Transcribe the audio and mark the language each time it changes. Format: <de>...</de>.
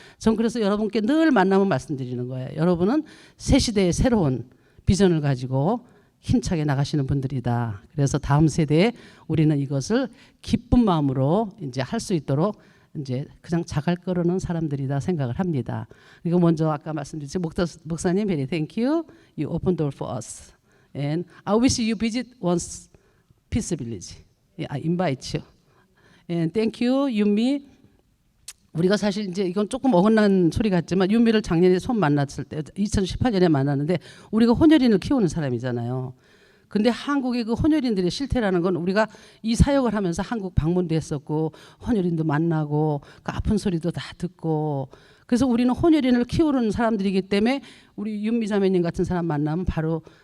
<ko>전 그래서 여러분께 늘 만나면 말씀드리는 거예요. 여러분은 새 시대의 새로운 비전을 가지고 힘차게 나가시는 분들이다. 그래서 다음 세대에 우리는 이것을 기쁜 마음으로 이제 할 수 있도록 이제 그냥 자갈 거르는 사람들이다 생각을 합니다. 이거 먼저 아까 말씀드렸죠.</ko> <en>목사님, very thank you. You open door for us. And I wish you visit once Peace Village. I invite you. And thank you, 윤미.</en> <ko>우리가 사실 이제 이건 조금 어긋난 소리 같지만 윤미를 작년에 처음 만났을 때 2018년에 만났는데 우리가 혼혈인을 키우는 사람이잖아요. 근데 한국의 그 혼혈인들의 실태라는 건 우리가 이 사역을 하면서 한국 방문도 했었고 혼혈인도 만나고 그 아픈 소리도 다 듣고 그래서 우리는 혼혈인을 키우는 사람들이기 때문에 우리 윤미 자매님 같은 사람 만나면 바로</ko>